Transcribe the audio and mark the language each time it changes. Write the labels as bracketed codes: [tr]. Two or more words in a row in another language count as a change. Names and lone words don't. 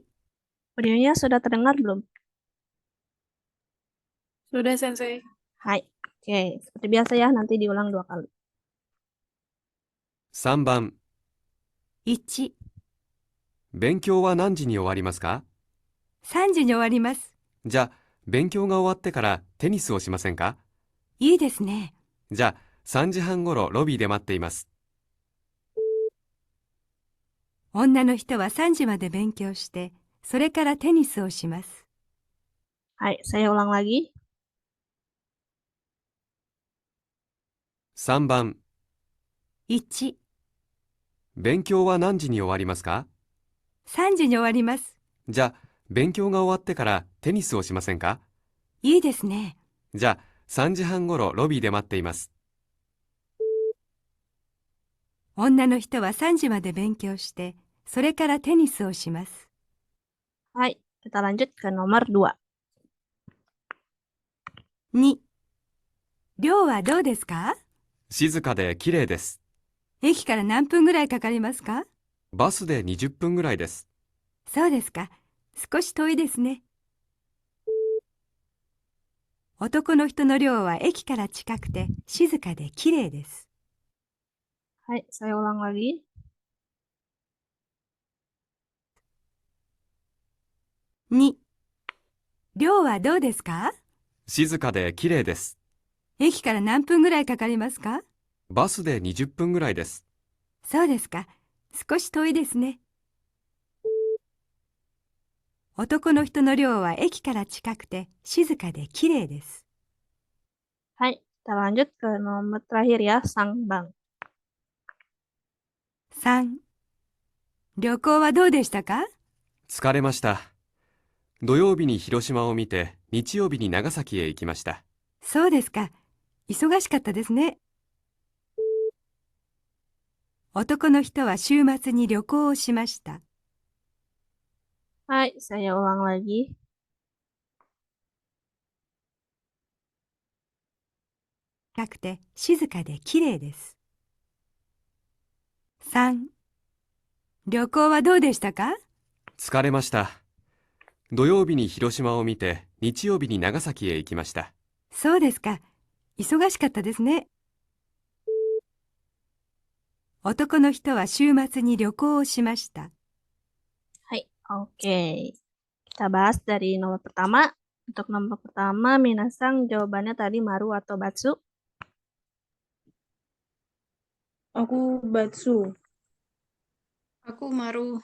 [id] Audionya sudah terdengar belum? Sudah, sensei. Hai, oke. Seperti biasa ya, nanti diulang 2 kali. [ja] 3 番。 1、勉強は何時に終わりますか？ 3時に終わります。じゃあ、勉強が終わってからテニスをしませんか？いいですね。じゃあ、3時半ごろロビーで待っています。女の人は3時まで勉強して、それからテニスをします。 [id] Hai, saya ulang lagi. [ja] 3 番、 1、勉強は何時に終わりますか？ 3時に終わります。じゃあ、勉強が終わってからテニスをしませんか？いいですね。じゃあ、3時半ごろロビーで待っています。女の人は3時まで勉強して、それからテニスをします。 [id] Hai, kita lanjut ke nomor 2. [ja] 2、寮はどうですか？静かで綺麗です。駅から何分ぐらいかかりますか？バスで20分ぐらいです。そうですか。少し遠いですね。男の人の寮は駅から近くて静かで綺麗です。 [id] Hai, saya ulang lagi. [ja] 2、寮はどうですか？静かで綺麗です。駅から何分ぐらいかかりますか？バスで20分ぐらいです。そうですか。少し遠いですね。男の人の寮は駅から近くて静かで綺麗です。 [id] Hai, kita lanjut ke nomor terakhir ya, Sang Bang. [ja] 3、旅行はどうでしたか？疲れました。土曜日に広島を見て、日曜日に長崎へ行きました。そうですか。忙しかったですね。男の人は週末に旅行をしました。 [id] Hai, saya ulang lagi. [ja] 近くて静かで綺麗です。3、旅行はどうでしたか？疲れました。土曜日に広島を見て、日曜日に長崎へ行きました。そうですか。忙しかったですね。男の人は週末に旅行をしました。 [id] Hai, oke. Kita bahas dari nomor pertama. Untuk nomor pertama, Minasang jawabannya tadi Maru atau Batsu? Aku Batsu. Aku Maru.